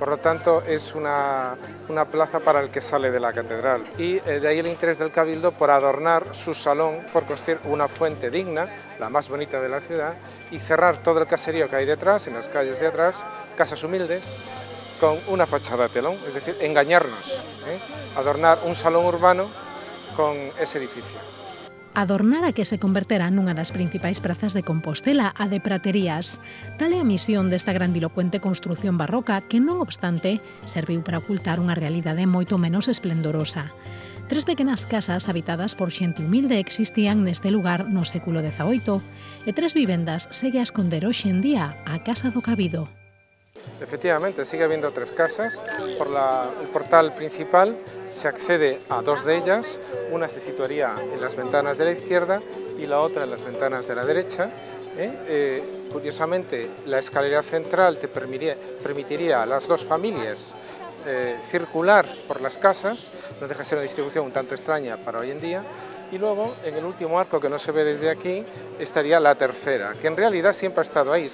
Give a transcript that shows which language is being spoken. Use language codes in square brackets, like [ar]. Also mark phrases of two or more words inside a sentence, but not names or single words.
[es] Por lo tanto, es una plaza para el que sale de la catedral y de ahí el interés del Cabildo por adornar su salón, por construir una fuente digna, la más bonita de la ciudad, y cerrar todo el caserío que hay detrás, en las calles de atrás, casas humildes, con una fachada de telón, es decir, engañarnos, adornar un salón urbano con ese edificio. [gl] Adornar a que se converterá nunha das principais prazas de Compostela, a de Praterías. Tal é a misión desta grandilocuente construción barroca que, non obstante, serviu para ocultar unha realidade moito menos esplendorosa. 3 pequenas casas habitadas por xente humilde existían neste lugar no século XVIII e 3 vivendas segue a esconder hoxe en día a Casa do Cabido. [es] Efectivamente, sigue habiendo 3 casas. Por el portal principal se accede a 2 de ellas. Una se situaría en las ventanas de la izquierda y la otra en las ventanas de la derecha. Curiosamente, la escalera central te permitiría a las 2 familias circular por las casas, no deja de ser una distribución un tanto extraña para hoy en día, y luego en el último arco que no se ve desde aquí estaría la tercera, que en realidad siempre ha estado ahí.